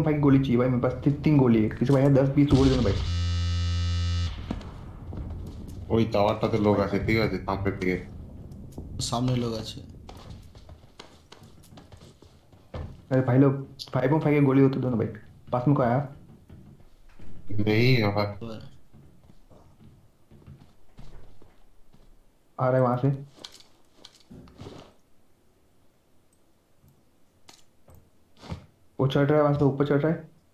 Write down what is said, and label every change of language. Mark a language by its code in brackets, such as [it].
[hi] चाहिए भाई 5.5 की गोली चाहिए भाई मेरे पास 3 गोली है किसी भाई 10-20 गोली देना भाई [bn] ওই টাওয়ারটাতে লোক আছে ঠিক আছে সামনের দিকে সামনে লোক আছে [hi] अरे भाई लोग 5.5 की गोली हो तो दो ना भाई पास में कोई आया नहीं अब आ रहा है वहां से वो चढ़ रहा है वहां से ऊपर चढ़ रहा है